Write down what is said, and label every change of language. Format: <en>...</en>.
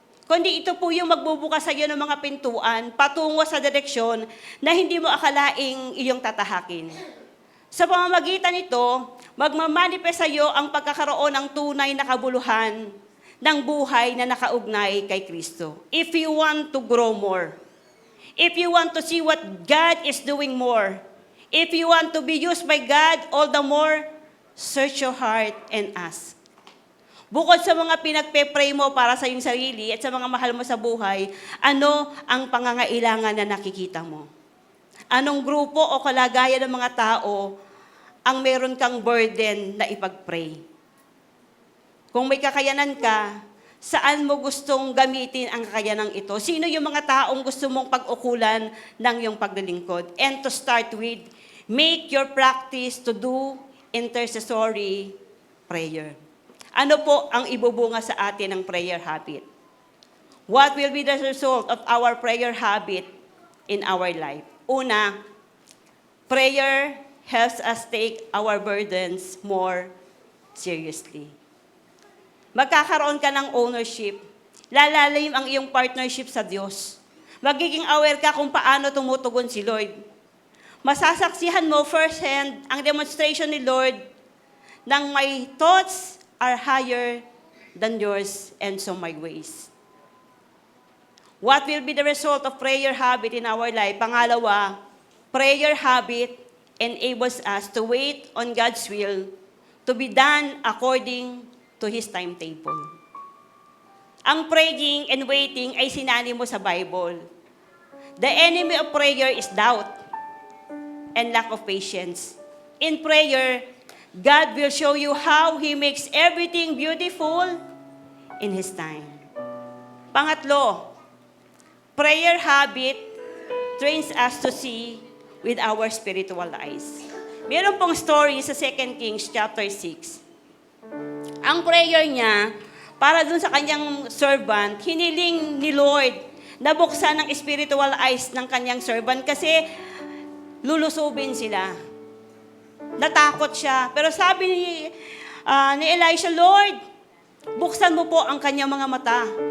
<tl>Kundi ito po yung magbubukas sa iyo ng mga pintuan patungo sa direksyon na hindi mo akalaing iyong tatahakin. Sa pamamagitan nito, magmamanifest sa iyo ang pagkakaroon ng tunay na kabuluhan ng buhay na nakaugnay kay Kristo.</tl> <en>If you want to grow more, if you want to see what God is doing more, if you want to be used by God, all the more, search your heart and ask.</en> <tl>Bukod sa mga pinagpe-pray mo para sa iyong sarili at sa mga mahal mo sa buhay, ano ang pangangailangan na nakikita mo? Anong grupo o kalagayan ng mga tao ang meron kang burden na ipag-pray? Kung may kakayanan ka, saan mo gustong gamitin ang kakayanan ito? Sino yung mga taong gusto mong pag-ukulan ng iyong paglilingkod?</tl> <en>And to start with, make your practice to do intercessory prayer.</en> <tl>Ano po ang ibubunga sa atin ng prayer habit?</tl> <en>What will be the result of our prayer habit in our life?</en> <tl>Una,</tl> <en>prayer helps us take our burdens more seriously.</en> <tl>Magkakaroon ka ng ownership. Lalalim ang iyong partnership sa Diyos. Magiging aware ka kung paano tumutugon si Lord. Masasaksihan mo firsthand ang demonstration ni Lord ng</tl> <en>my thoughts are higher than yours and so my ways. What will be the result of prayer habit in our life?</en> <tl>Pangalawa,</tl> <en>prayer habit enables us to wait on God's will to be done according to His timetable.</en> <tl>Ang</tl> <en>praying and waiting</en> <tl>ay sinani mo sa Bible.</tl> <en>The enemy of prayer is doubt and lack of patience. In prayer, God will show you how He makes everything beautiful in His time.</en> <tl>Pangatlo,</tl> <en>prayer habit trains us to see with our spiritual eyes.</en> <tl>Meron pong story sa 2 Kings chapter 6. Ang prayer niya, para dun sa kanyang servant, hiniling ni Lord na buksan ang spiritual eyes ng kanyang servant kasi lulusubin sila. Natakot siya. Pero sabi ni Elisha, Lord, buksan mo po ang kanyang mga mata.</tl>